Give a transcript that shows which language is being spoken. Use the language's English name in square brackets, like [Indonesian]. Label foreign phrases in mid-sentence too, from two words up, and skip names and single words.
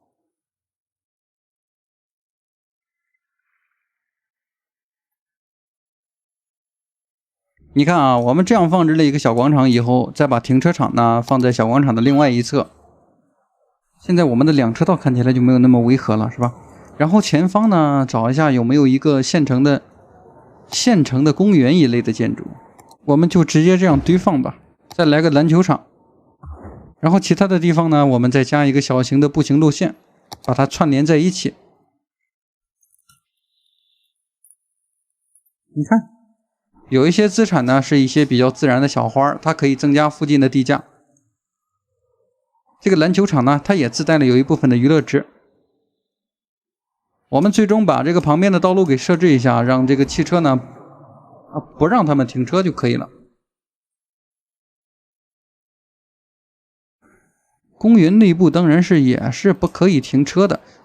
[Chinese] 你看啊，我們這樣放置了一個小廣場以後，再把停車場呢放在小廣場的另外一側。現在我們的2車道看起來就沒有那麼違和了，是吧？然後前方呢，找一下有沒有一個現成的公園一類的建築，我們就直接這樣堆放吧。再來個籃球場，然後其他的地方呢，我們再加一個小型的步行路線，把它串聯在一起。你看。有一些資產呢，是一些比較自然的小花，它可以增加附近的地價。這個籃球場呢，它也自帶了有一部分的娛樂值。我們最終把這個旁邊的道路給設置一下，讓這個汽車呢，不讓他們停車就可以了。公園內部當然是也是不可以停車的。